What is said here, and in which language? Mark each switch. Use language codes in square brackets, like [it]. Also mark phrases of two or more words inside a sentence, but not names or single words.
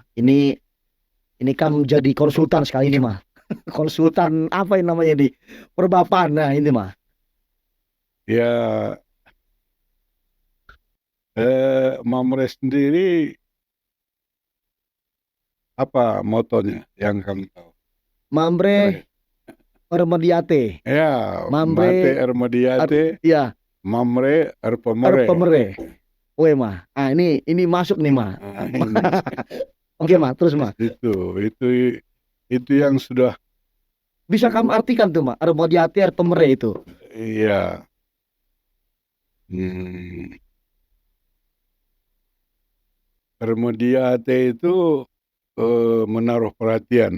[id] Ini kan jadi konsultan sekali ini mah. Konsultan apa yang namanya di perbapaan. Nah, ini mah. Ya, Mamre sendiri apa motonya yang kamu tahu? Mambre Remediate. Ya, Mate Mambre Ermediate, ya, Mamre Erpemere. Pemere. Oke mah. Ah, ini masuk nih mah. Nah, ini Oke mah, terus mah. itu yang sudah Bisa kamu artikan tuh mah, Remediate Pemere itu. iya. Hmm, Ermediate itu menaruh perhatian,